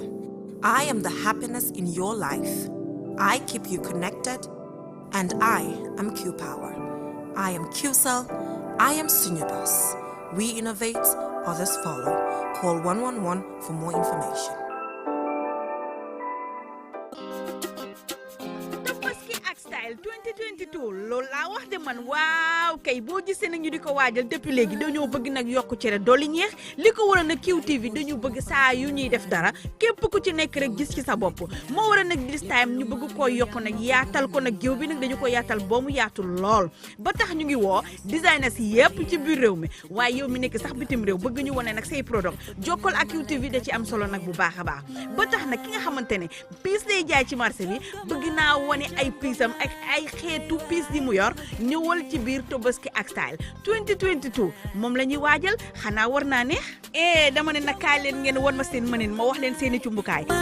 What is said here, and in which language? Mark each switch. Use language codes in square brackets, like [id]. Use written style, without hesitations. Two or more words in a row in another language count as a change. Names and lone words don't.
[en] I am the happiness in your life. I keep you connected, and I am Q-Power. I am Q-Cell. I am Sunubus. We innovate, others follow. Call 111 for more information. [wo] Style 2022 loolu laa wax de man waaw kay boo gisee nag ñu di ko waajal depuis léegi dañoo bëgg nag yokku cere dolli ñeex li ko waral nag QTV dañu bëgg saa yu ñuy def dara képp ku ci nekk rek gis ci sa bopp moo waral nag [en] this time [wo] ñu bëgg koo yokku nag yaatal ko nag géew bi nag dañu ko yaatal boo mu yaatu lool ba tax ñu ngi woo designers yépp ci biir réew mi waaye yow mi nekk sax bitim réew bëgg ñu wone nag say product jokkal ak QTV da ci am solo nag bu baax a baax ba tax nag ki nga xamante ne piis lay jaay ci marché bi bëgg naa wone ay piisam ak ay xeetu piis di mu yor ñëwal ci biir Tobaski ak Style 2022 moom la ñuy waajal xanaa war naa neex dama ne nag kaay leen ngeen won ma seen mënin ma wax leen seeni cumbukaay